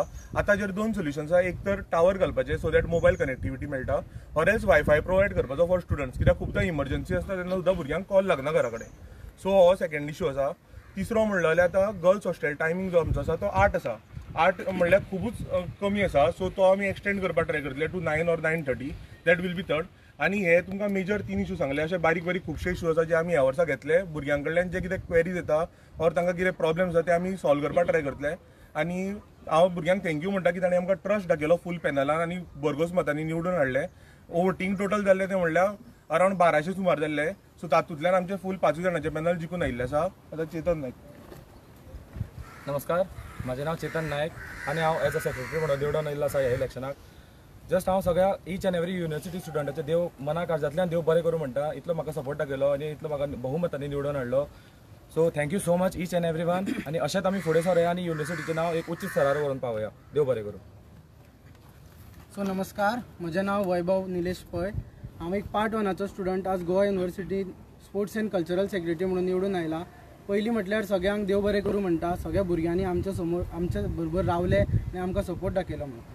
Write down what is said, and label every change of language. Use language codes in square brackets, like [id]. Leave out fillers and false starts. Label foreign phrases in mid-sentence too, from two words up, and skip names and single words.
[kok] आतां ताचेर 2 सोल्युशन्स आसा, एक तर टावर घालपाचे [en] so that mobile connectivity [kok] मेळटा, [en] or else WiFi [kok] प्रोवायड करपाचो [en] for students, [kok] कित्याक खूबदां इमर्जन्सी आसता तेन्ना सुद्दां भुरग्यांक कॉल लागना घरा कडेन। सो हो [en] second issue [kok] आसा। तिसरो म्हणलो जाल्यार आतां [en] girls hostel timing [kok] जो आमचो आसा तो 8 आसा, 8 म्हणल्यार खूबच कमी आसा, सो तो आमी एक्सटेंड करपाक ट्राय करतले [en] to 9 or 9:30, that will be third. [kok] आनी हे तुमकां [en] major 3 issue [kok] सांगले, अशे बारीक बारीक खुबशे इशू आसा जे आमी ह्या वर्सा घेतले। भुरग्यां कडल्यान जे कितें क्वेरीज येता ऑर तांकां कितें प्रॉब्लेम्स आसा ते आमी सॉल्व करपाक ट्राय करतले। आनी हांव भुरग्यांक थँक्यू म्हणटा की ताणें आमकां ट्रस्ट दाखयलो फूल पॅनलान आनी भरघोस मतांनी निवडून हाडले। [en] voting total [kok] जाल्ले ते म्हणल्यार अरावंड 1200 सुमार जाल्ले, सो तातूंतल्यान आमचे फूल 5 जाणांचे पॅनल जिखून आयिल्ले आसा। आतां चेतन नायक। नमस्कार, म्हजें नांव चेतन नायक आनी हांव [en] as a secretary [kok] म्हणून निवडून आयिल्लो आसा ह्या इलेक्शनाक। जस्ट हांव सगळ्या [en] each and every university student [kok] देव मना काळजांतल्यान देव बरें करूं म्हणटा। इतलो म्हाका सपोर्ट दाखयलो आनी इतलो म्हाका बहुमतांनी निवडून हाडलो। [en] so thank you so much each and every one. [kok] आनी अशेंच आमी फुडें सरूया आनी युनिवर्सिटीचें नांव एक उच्च स्तरार व्हरून पावया। देव बरें करूं। सो नमस्कार, म्हजें नांव वैभव निलेश पै। हांव एक पार्ट 1चो स्टुडंट आज गोवा युनिवर्सिटी [en] sports and cultural secretary [kok] म्हणून निवडून आयला। पयलीं म्हटल्यार सगळ्यांक देव बरें करूं म्हणटा, सगळ्या भुरग्यांनी आमच्या समोर आमच्या बरोबर रावले आनी आमकां सपोर्ट दाखयलो म्हणून।